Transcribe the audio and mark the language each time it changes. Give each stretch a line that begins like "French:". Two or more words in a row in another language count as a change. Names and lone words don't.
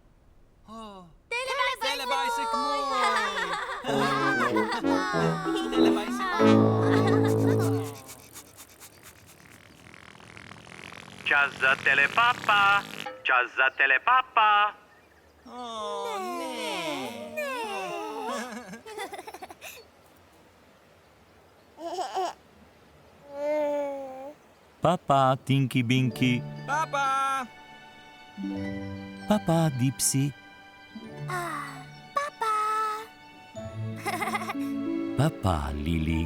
Slovenian: Telebajsek moj. Čas za telepapa, čas za telepapa. Papa, Tinky Binky. Papa. Papa, Dipsy. Papa, Lili.